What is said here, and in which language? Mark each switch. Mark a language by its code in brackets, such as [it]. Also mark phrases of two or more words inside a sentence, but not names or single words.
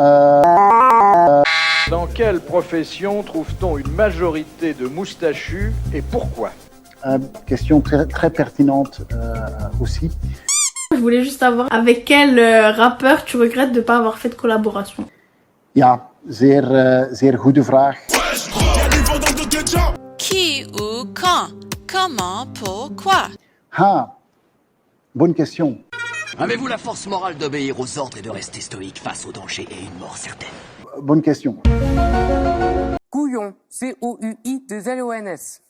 [fr] Dans quelle profession trouve-t-on une majorité de moustachus et pourquoi? Question très pertinente aussi. Je voulais juste savoir avec quel rappeur tu regrettes de ne pas avoir fait de collaboration? [nl] Ja, zeer goede vraag. [fr] Qui ou quand? Comment? Pourquoi? Ah, bonne question. Avez-vous la force morale d'obéir aux ordres et de rester stoïque face au danger et une mort certaine? Bonne question. Couillon, C-O-U-I-2-L-O-N-S.